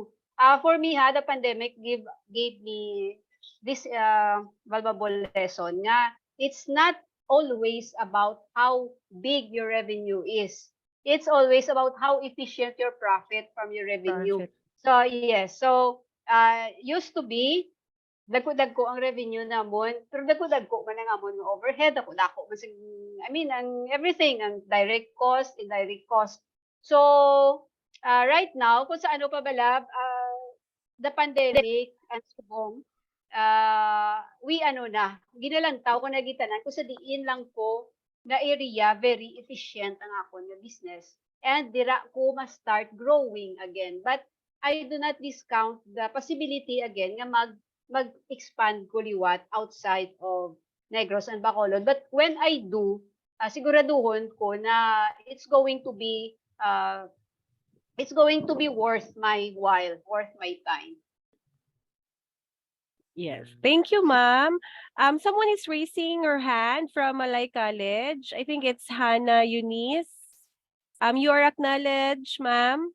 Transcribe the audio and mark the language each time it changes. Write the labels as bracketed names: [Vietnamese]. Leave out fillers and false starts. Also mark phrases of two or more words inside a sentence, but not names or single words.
[English] For me, the pandemic gave me this valuable lesson nga it's not always about how big your revenue is. It's always about how efficient your profit from your revenue. Profit. So yes, so used to be [Hiligaynon] dagko-dagko ang revenue namon, pero dagko-dagko man ang amon nga overhead, dako-dako man [English] I mean, [Hiligaynon] ang everything, ang [English] direct cost, indirect cost. So, right now, [Hiligaynon] kung sa ano pa bala, [English] the pandemic and [Hiligaynon] subong, we ginalantaw ko na gitanan, kung sa diin lang ko na area, [English] very efficient [Hiligaynon] ang akon nga business. [English] And [Hiligaynon] dira ko ma-start [English] growing again. But I do not discount the possibility again [Hiligaynon] nga mag-expand ko liwat [English] outside of Negros and Bacolod. But when I do, [Hiligaynon] siguraduhon ko na [English] it's going to be worth my while, worth my time. Yes. Thank you, ma'am. Someone is raising her hand from Malay College. I think it's Hannah Eunice. You are acknowledged, ma'am.